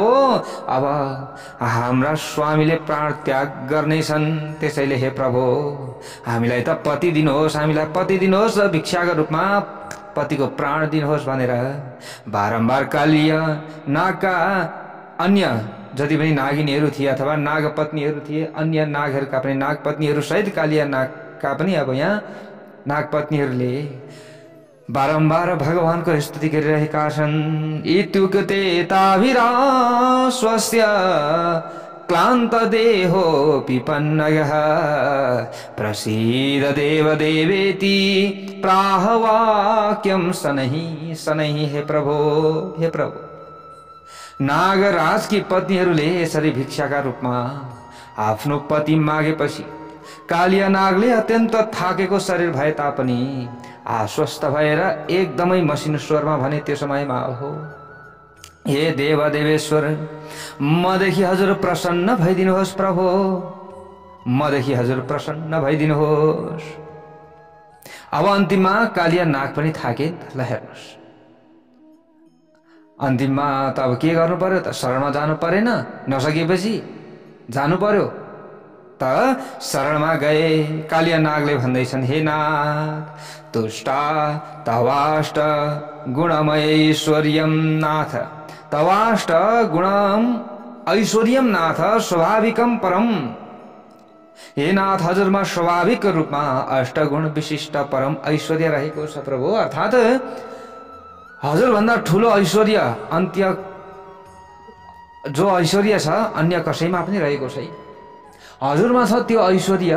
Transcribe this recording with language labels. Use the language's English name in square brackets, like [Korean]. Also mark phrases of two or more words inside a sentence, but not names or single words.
[Nepali] अब हाम्रा स्वामीले प्राण त्याग गर्नेछन्, त्यसैले हे प्रभु, हामीलाई त पति दिनुहोस्, हामीलाई पति दिनुहोस्, भिक्षाका रूपमा पतिको प्राण दिनुहोस् भनेर बारम्बार कालिया नागका अन्य जति पनि नागिनीहरू थिए अथवा नागपत्नीहरू थिए, अन्य नागहरूका पनि नागपत्नीहरू सहित कालिया नागका पनि अब यहाँ नागपत्नीहरूले बारम्बार भगवानको स्तुति गरिरहेका छन्। [Sanskrit] इत्युक्ते ताभिराश्वस्य क्लान्त देहो पिपन्नगः प्रसीद देव देवेति प्राह वाक्यम शनैः शनैः। [Nepali] हे प्रभु, हे प्रभु, नागराज की पत्नीहरूले यसरी भिक्षाका रूपमा आफ्नो पति मागेपछि कालिया नागले अत्यन्त थाकेको शरीर भए तापनि आश्वस्त भएर एकदमै मसिनो स्वरमा भने, त्यो समयमा हो, हे देव देवेश्वर, मदेखि हजुर प्रसन्न भइदिनुहोस् प्रभु, मदेखि हजुर प्रसन्न भइदिनुहोस्। अब अन्तिममा कालिया नाग पनि थाके। ल हेर्नुहोस्, अन्तिममा त अब के गर्नु पर्यो त? शरणमा जानु परेन? नसकेपछि जानु पर्यो त शरणमा गए। कालिया नागले भन्दैछन्, [Sanskrit] हे नाथ, तुष्टा तवाष्ट गुणमय ऐश्वर्यम नाथ, तवाष्ट गुणम ऐश्वर्यम नाथ स्वाभाविकम परम। [Nepali] हे नाथ, हजुरमा स्वाभाविक रूपमा अष्टगुण विशिष्ट परम ऐश्वर्य रहेको छ प्रभु। अर्थात् हजुरभन्दा ठुलो ऐश्वर्य, अन्त्य जो ऐश्वर्य छ अन्य कसैमा पनि रहेको छैन, हजुरमा छ त्यो ऐश्वर्य।